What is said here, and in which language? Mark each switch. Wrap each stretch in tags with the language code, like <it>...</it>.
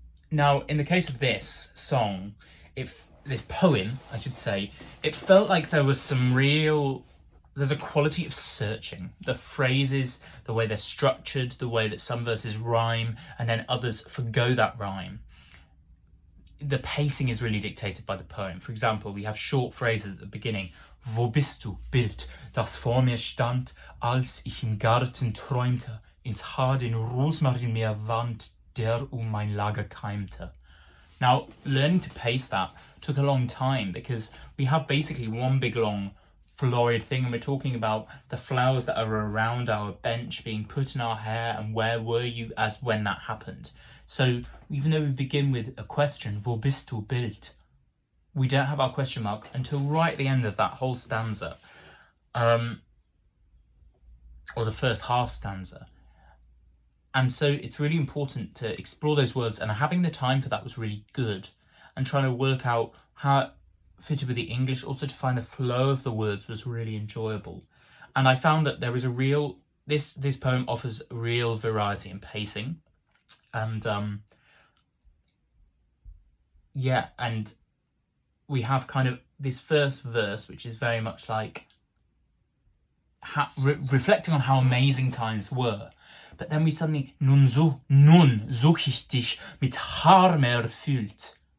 <en>Now, in the case of this song, this poem, I should say, it felt like there was there's a quality of searching. The phrases, the way they're structured, the way that some verses rhyme and then others forgo that rhyme. The pacing is really dictated by the poem. For example, we have short phrases at the beginning.</en> <de>Wo bist du, Bild, das vor mir stand, als ich im Garten träumte, ins Haar den Rosmarin mir wand, der mein Lager keimte.</de> <en>Now, learning to pace that took a long time because we have basically one big long florid thing, and we're talking about the flowers that are around our bench being put in our hair and where were you as when that happened. So even though we begin with a question,</en> <de>wo bist du, Bild,</de> <en>we don't have our question mark until right at the end of that whole stanza, or the first half stanza. And so it's really important to explore those words, and having the time for that was really good, and trying to work out how it fitted with the English, also to find the flow of the words was really enjoyable. And I found that there is this poem offers real variety in pacing, and and we have kind of this first verse which is very much like reflecting on how amazing times were. But then we suddenly,</en> <de>nun such ich dich mit Harm erfüllt.</de>